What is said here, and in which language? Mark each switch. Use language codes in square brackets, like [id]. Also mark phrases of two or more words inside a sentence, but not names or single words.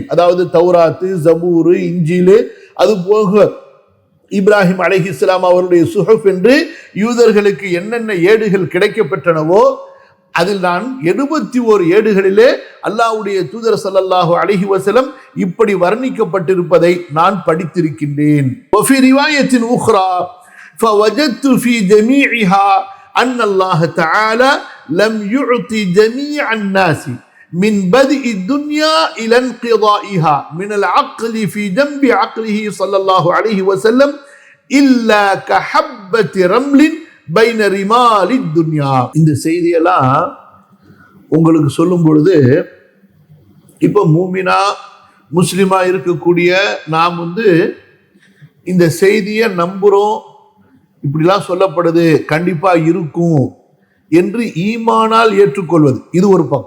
[ta] அதாவது தௌராத்து, ஜபூரு, இஞ்சிலு, அது போக இப்ராஹிம் அலைஹிஸ்ஸலாம் அவருடைய சுஹஃப் என்று யூதர்களுக்கு என்னென்ன ஏடுகள் கிடைக்கப்பெற்றனவோ அதில் நான் 71 ஏடுகளிலே அல்லாஹ்வுடைய தூதர் [ar] صلى الله عليه وسلم [ta] இப்படி வர்ணிக்கப்பட்டிருப்பதை நான் படித்திருக்கின்றேன். [ar] وفي رواية أخرى فوجدت في جميعها أن الله تعالى لم يعط جميع الناس من بدء الدنيا إلى انقضائها من العقل في جنب عقله صلى الله عليه وسلم إلا كحبة رمل بين رمال الدنيا. [ta] இந்த செய்தியெல்லாம் உங்களுக்கு சொல்லும் பொழுது இப்போ மூமினா முஸ்லிமா இருக்கக்கூடிய நாம் இந்த செய்தியை நம்புறோம், இப்படிலாம் சொல்லப்படுது, கண்டிப்பா இருக்கும் என்று ஈமானால் ஏற்றுக்கொள்வது இது ஒரு பக்கம்.